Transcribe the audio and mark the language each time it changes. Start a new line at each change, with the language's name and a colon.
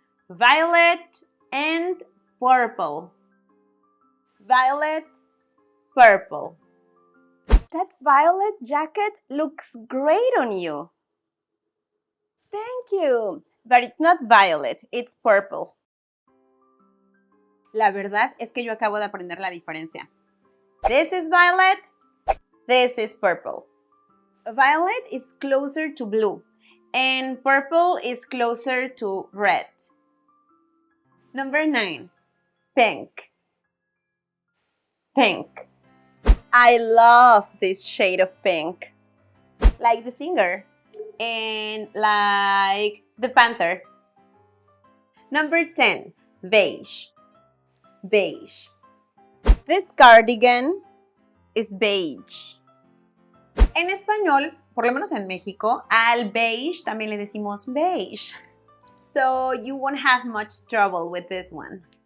English: Violet and purple. Violet, purple. That violet jacket looks great on you. Thank you. But it's not violet, it's purple.
Spanish: La verdad es que yo acabo de aprender la diferencia.
English: This is violet, this is purple. Violet is closer to blue, and purple is closer to red. Number 9. Pink. Pink. I love this shade of pink. Like the singer. And like the panther. Number 10. Beige. Beige. This cardigan is beige.
Spanish: En español, por lo menos en México, al beige también le decimos beige.
English: So you won't have much trouble with this one.